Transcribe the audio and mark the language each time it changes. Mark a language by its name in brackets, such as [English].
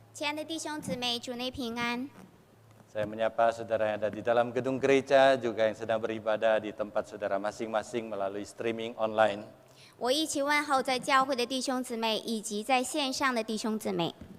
[Chinese] 亲爱的弟兄姊妹，主内平安。 [Indonesian] Saya menyapa saudara yang ada di dalam gedung gereja, juga yang sedang beribadah di tempat saudara masing-masing melalui streaming online. [Chinese] 我一起问候在教会的弟兄姊妹，以及在线上的弟兄姊妹。